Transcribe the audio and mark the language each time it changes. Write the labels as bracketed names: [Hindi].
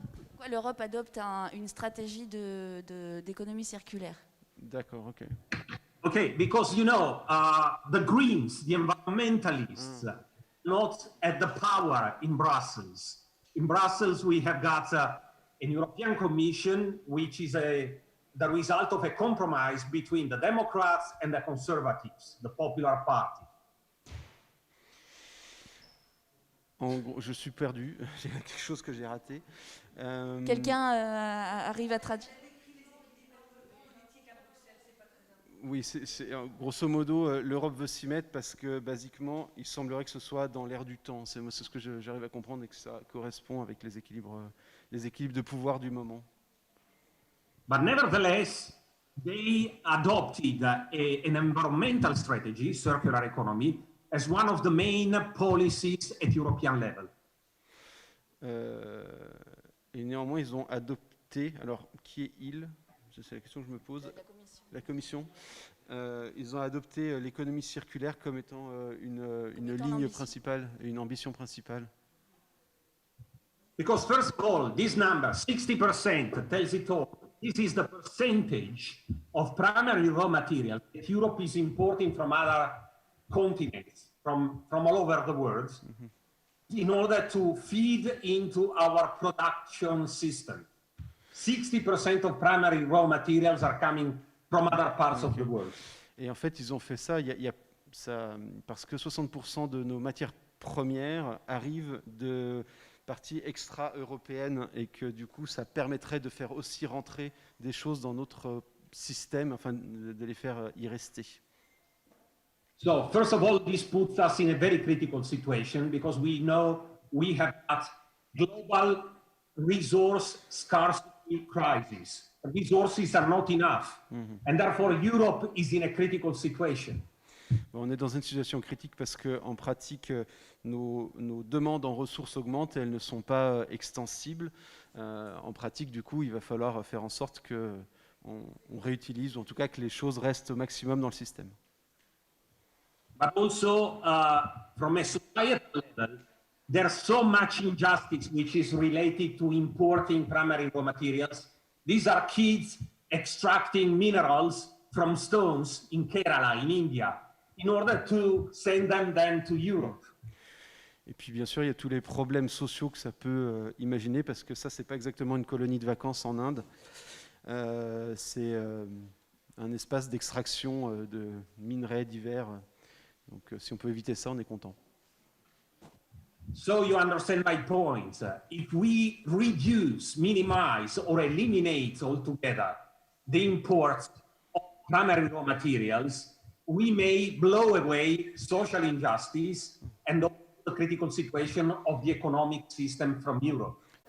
[French] Pourquoi l'Europe adopte une stratégie d'économie circulaire? D'accord, ok. [English] Okay, because you know, the Greens, the environmentalists, not at the power in Brussels. In Brussels, we have got an European Commission, which is the result of a compromise between the Democrats and the Conservatives, the Popular Party. [French] En gros, je suis perdu, j'ai quelque chose que j'ai raté. Quelqu'un arrive à traduire? Oui, grosso modo, l'Europe veut s'y mettre parce que, basiquement, il semblerait que ce soit dans l'air du temps. C'est ce que j'arrive à comprendre et que ça correspond avec les équilibres de pouvoir du moment. [English] But nevertheless, they adopted an environmental strategy, circular economy, as one of the main policies at European level. [French] Et néanmoins, ils ont adopté, alors qui est ils? C'est la question que je me pose. La Commission. Ils ont adopté l'économie circulaire comme étant une ligne principale, une ambition principale. [English] Because first of all, this number, 60%, tells it all. This is the percentage of primary raw material that Europe is importing from other continents, from all over the world, in order to feed into our production system. 60% of primary raw materials are coming from other parts of the world. [French] Et en fait, ils ont fait ça, parce que 60% de nos matières premières arrivent de parties extra-européennes et que du coup, ça permettrait de faire aussi rentrer des choses dans notre système, enfin de les faire y rester. [English] So, first of all, this puts us in a very critical situation because we know we have got global resource scarcity crisis. Resources are not enough, and therefore Europe is in a critical situation. [French] On est dans une situation critique parce qu'en pratique, nos demandes en ressources augmentent et elles ne sont pas extensibles. En pratique, du coup, il va falloir faire en sorte qu'on réutilise, ou en tout cas que les choses restent au maximum dans le système. [English] But also, from a societal level, there's so much injustice which is related to importing primary raw materials. These are kids extracting minerals from stones in Kerala, in India, in order to send them then to Europe. [French] Et puis bien sûr, il y a tous les problèmes sociaux que ça peut imaginer, parce que ça, c'est pas exactement une colonie de vacances en Inde. C'est un espace d'extraction de minerais divers. Donc si on peut éviter ça, on est content. [English] So you understand my point. If we reduce, minimize, or eliminate altogether the import of primary raw materials, we may blow away social injustice and the critical situation of the economic system from Europe.